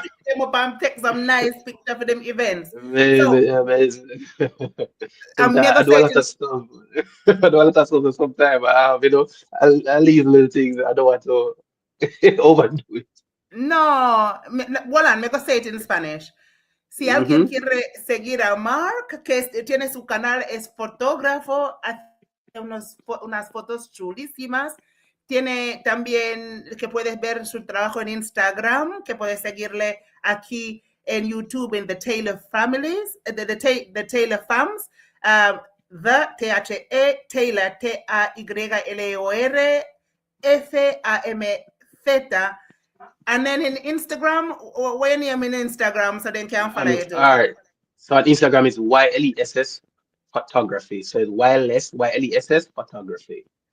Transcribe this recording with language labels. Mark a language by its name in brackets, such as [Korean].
[English] pick them up and take some nice picture for them events? So Amazing, amazing. I'm Sometimes mega I do a lot certain. of stuff. I do a lot of stuff sometimes. I leave little things. I don't want to overdo it. [Spanish] No, bueno, [English] me say it in Spanish. [Spanish] Si alguien Mm-hmm. quiere seguir a Mark, que tiene su canal, es fotógrafo, hace unas fotos chulísimas. Tiene también que puedes ver su trabajo en Instagram, que puedes seguirle aquí en YouTube en The Taylor Families, the Taylor Fams, The T-H-E, Taylor, T-A-Y-L-O-R, F-A-M-Z. [English] And then in Instagram, when you're in Instagram, so they can follow you too. All right. So on Instagram is YLESS photography. So it's wireless, YLESS photography.